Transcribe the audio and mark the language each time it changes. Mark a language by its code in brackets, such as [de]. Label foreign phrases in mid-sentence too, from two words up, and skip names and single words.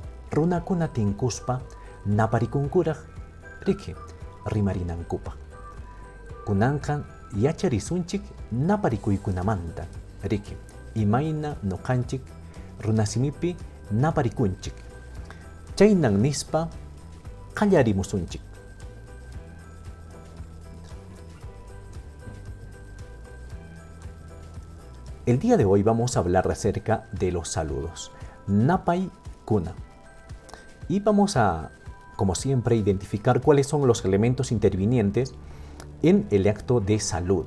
[qu] Runakuna tinkuspa naparikunkuraq riki rimarinankupaq. Kunanqa yacharisunchik naparikuykunamanta riki imayna nuqanchik runasimipi naparikunchik. Chaynan nispa qallarimusunchik. [es] El día de hoy vamos a hablar acerca de los saludos. [qu] Napay kuna. [es] Y vamos a, como siempre, identificar cuáles son los elementos intervinientes en el acto de saludo.